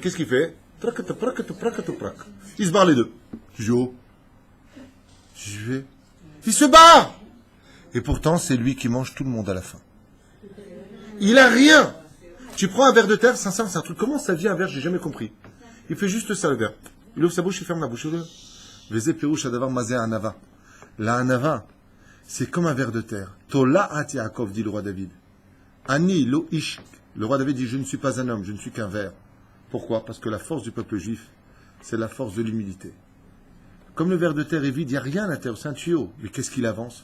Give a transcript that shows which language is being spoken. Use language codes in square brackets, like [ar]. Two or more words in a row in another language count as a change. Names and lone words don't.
[fr] Qu'est-ce qu'il fait? Il se barre les deux. Il se barre. Et pourtant, c'est lui qui mange tout le monde à la fin. Il a rien. Tu prends un ver de terre, sincèrement, c'est un truc. Comment ça vient un ver? J'ai jamais compris. Il fait juste ça, le ver. Il ouvre sa bouche, il ferme la bouche. [he] וזה פירוש הדבר מה זה ענווה. [fr] La anava, c'est comme un ver de terre. [he] תולעת יעקב, [fr] dit le roi David. [he] אני לא איש. [fr] Le roi David dit, je ne suis pas un homme, je ne suis qu'un ver. Pourquoi? Parce que la force du peuple juif, c'est la force de l'humilité. Comme le ver de terre est vide, il n'y a rien à terre, c'est un tuyau. Mais qu'est-ce qu'il avance?